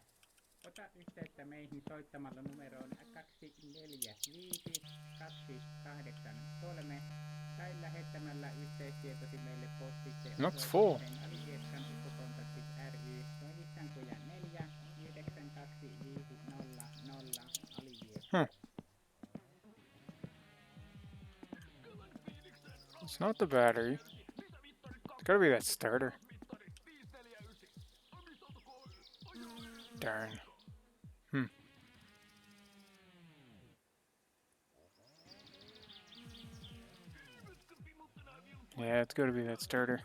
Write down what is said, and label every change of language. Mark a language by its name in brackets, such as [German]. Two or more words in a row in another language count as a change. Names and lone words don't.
[Finnish] Ota yhteyttä meihin soittamalla numeroon 24528 tai lähettämällä yhteystietosi meille postitse [English] Looks full. [Finnish] Alivieskan ufokontaktit ry Noivitsankuja 4 92500 Alivieska. [English] It's not the battery. It's gotta be that starter. Darn. Yeah, it's gotta be that starter.